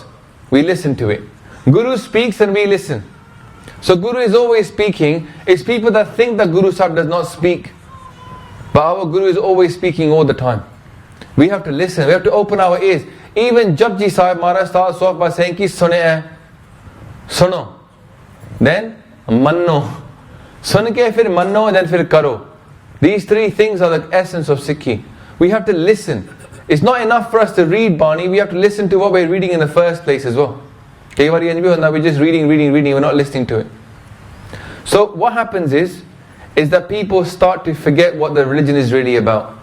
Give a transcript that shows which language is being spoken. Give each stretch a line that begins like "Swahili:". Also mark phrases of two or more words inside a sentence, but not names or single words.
English: We listen to it. Guru speaks and we listen. So Guru is always speaking. It's people that think that Guru Sahib does not speak. But our Guru is always speaking all the time. We have to listen. We have to open our ears. Even Japji Sahib Maharaj starts off by saying
Punjabi: ਕਿ ਸੁਣੇ ਹੈ। ਸੁਣੋ. Then ਮੰਨੋ। ਸੁਣ ਕੇ ਫਿਰ ਮੰਨੋ
English: and then
Punjabi: ਫਿਰ ਕਰੋ.
English: These three things are the essence of Sikhi. We have to listen. It's not enough for us to read Bani. We have to listen to what we're reading in the first place as well. We're just reading, we're not listening to it. So what happens is that people start to forget what the religion is really about.